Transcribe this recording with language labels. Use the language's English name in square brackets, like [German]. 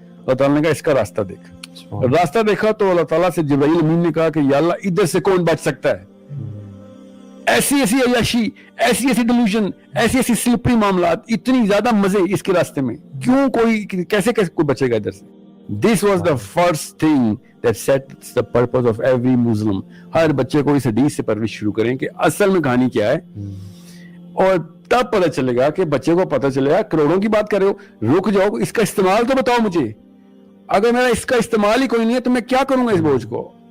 [Urdu] اللہ تعالیٰ نے کہا اس کا راستہ دیکھ. راستہ دیکھا تو اللہ تعالیٰ سے جبرائیل امین نے کہا کہ یا اللہ ادھر سے کون بچ سکتا ہے, ایسی ایسی عیاشی, ایسی ایسی ڈیلیوژن, ایسی ایسی سلپری معاملات, اتنی زیادہ مزے اس کے راستے میں, کیوں کوئی کیسے کوئی بچے گا ادھر سے. [English] This was the first thing that sets the purpose of every Muslim. [Urdu] ہر بچے کو اس حدیث سے پرورش شروع کریں کہ اصل میں کہانی کیا ہے, اور تب پتہ چلے گا کہ بچے کو پتہ چلے گا. کروڑوں کی بات کر رہے ہو, رک جاؤ, اس کا استعمال تو بتاؤ مجھے. اگر میرا اس کا استعمال ہی کوئی نہیں ہے تو میں کیا کروں گا اس بوجھ کو.